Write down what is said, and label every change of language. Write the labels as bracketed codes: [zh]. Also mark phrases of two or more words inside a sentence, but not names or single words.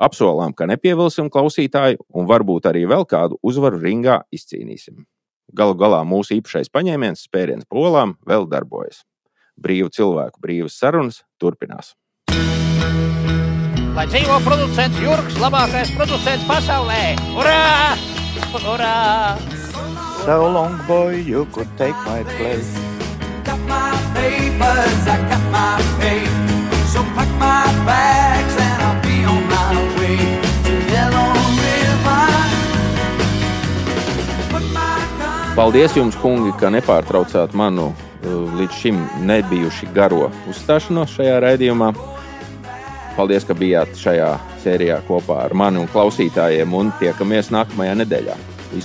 [lv] Apsolām, ka nepievilsim klausītāju un varbūt arī vēl kādu uzvaru ringā izcīnīsim. Galu galā mūsu īpašais paņēmiens spēriens polām vēl darbojas. Brīvu cilvēku brīvas sarunas turpinās. Lai dzīvo producents Jurgs, labākais producents pasaulē! Urā! Urā! [en] So long, boy, you could take my place. Got my papers, I got my pay. So pack my bags and I'll be on my way to Yellow River. [lv] Paldies jums, kungi, ka nepārtraucāt manu līdz šim nebijuši garo uzstāšanos šajā raidījumā. Paldies, ka bijāt šajā sērijā kopā ar mani un klausītājiem un tiekamies nākamajā nedēļā.